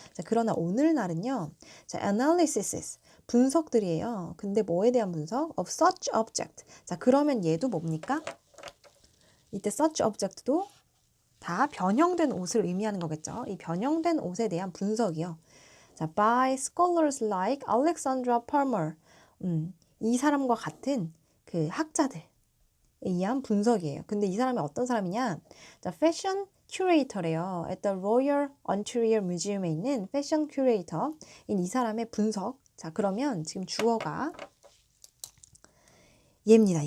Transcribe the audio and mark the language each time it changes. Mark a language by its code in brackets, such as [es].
[ko] 자, 그러나 오늘날은요, 자, analysis, 분석들이에요. 근데 뭐에 대한 분석? [en] Of such object. [ko] 자, 그러면 얘도 뭡니까? 이때 [en] such object [ko] 도 다 변형된 옷을 의미하는 거겠죠. 이 변형된 옷에 대한 분석이요. [en] 자, by scholars like Alexandra Palmer. [ko] 이 사람과 같은 그 학자들에 의한 분석이에요. 근데 이 사람이 어떤 사람이냐? 자, 패션 큐레이터래요. [en] At the [ko] Royal Ontario Museum에 있는 패션 큐레이터인 이 사람의 분석. 자, 그러면 지금 주어가 얘입니다.